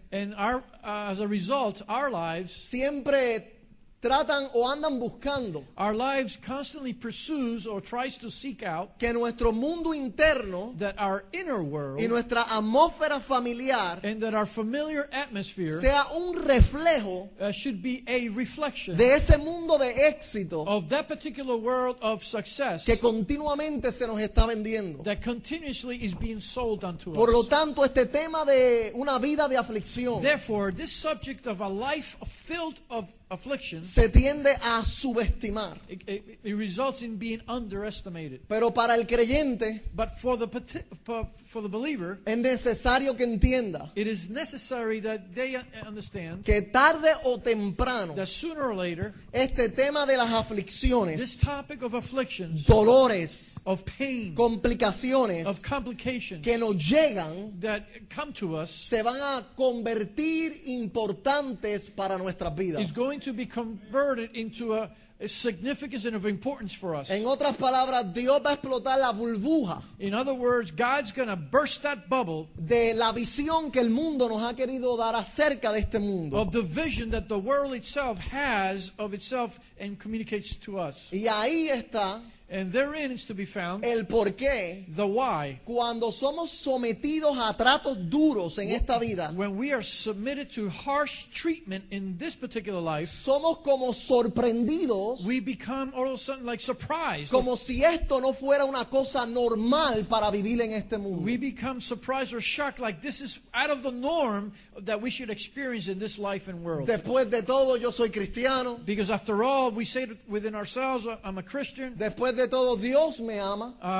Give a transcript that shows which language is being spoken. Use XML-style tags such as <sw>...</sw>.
<en>And as a result, our lives</en> <es>tratan o andan buscando</es> <en>constantly pursues or tries to seek out</en> <es>que nuestro mundo interno</es> <en>that our inner world</en> <es>y nuestra atmósfera familiar</es> <en>and that our familiar atmosphere</en> <es>sea un reflejo</es> <en>should be a reflection</en> <es>de ese mundo de éxito</es> <en>of that particular world of success</en> <es>que continuamente se nos está vendiendo.</es> <en>that continuously is being sold unto</en> <es>Por lo</es> <en>us.</en> <es>tanto, este tema de una vida de aflicción</es> <en>Therefore, this subject of a life filled of affliction,</en> <es>se tiende a subestimar.</es> <en>it results in being underestimated.</en> <es>Pero para el creyente</es> <en>But for the believer,</en> <es>es necesario que entienda</es> <en>it is necessary that they understand</en> <es>que tarde o temprano</es> <en>that sooner or later,</en> <es>este tema de las aflicciones,</es> <en>this topic of afflictions,</en> <es>dolores,</es> <en>of pain,</en> <es>complicaciones</es> <en>of complications</en> <es>que nos llegan</es> <en>that come to us</en> <es>se van a convertir importantes para nuestras vidas.</es> <en>is going to be converted into a significance and of importance for us.</en> <es>En otras palabras, Dios va a explotar la burbuja</es> <en>In other words, God's going to burst that bubble</en> <es>de la visión que el mundo nos ha querido dar acerca de este mundo.</es> <en>of the vision that the world itself has of itself and communicates to us.</en> <es>Y ahí está</es> <en>And therein is to be found</en> <es>el porqué</es> <en>the why.</en> <es>cuando somos sometidos a tratos duros en esta vida,</es> <en>When we are submitted to harsh treatment in this particular life,</en> <es>somos como sorprendidos,</es> <en>we become all of a sudden like surprised.</en> <es>como si esto no fuera una cosa normal para vivir en este mundo.</es> <en>We become surprised or shocked like this is out of the norm that we should experience in this life and world.</en> <es>Después de todo, yo soy cristiano.</es> <en>Because after all, we say within ourselves, I'm a Christian.</en> <es>Después de todo, Dios me ama.</es>